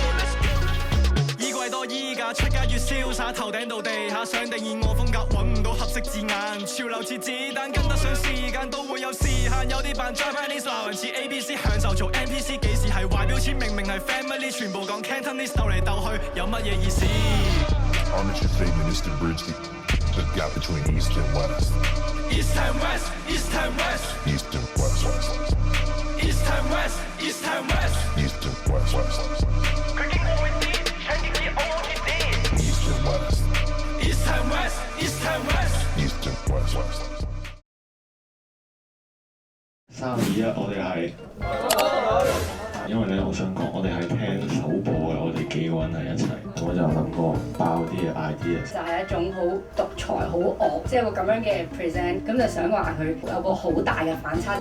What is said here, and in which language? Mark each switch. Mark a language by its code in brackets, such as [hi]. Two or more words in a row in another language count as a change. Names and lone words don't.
[yue] 多衣架出街越瀟灑，頭頂到地下，想定義我風格，揾唔到合適字眼，潮流似子彈，跟得上時間都會有時限，有啲扮 Japanese 鬧人似 ABC， 享受做 NPC， 幾時係壞標籤，明明係 family， 全部講 Cantonese， 鬥嚟鬥去有乜嘢意思 [en] Armature statement is to bridge the gap between East and West. East and West, East and West, East and West, East and West, East and West, East and West, [yue] 佢經過會知。 [en] East and West, East and West, East and West, East and West. 3、2、1， [yue] 我哋係。因為咧，我想講，我哋係聽首播嘅，我哋幾個人喺一齊，我就諗過爆啲嘅 idea。就係一種好獨裁、好惡，即係個咁樣嘅 present，咁就想話佢有個好大嘅反差。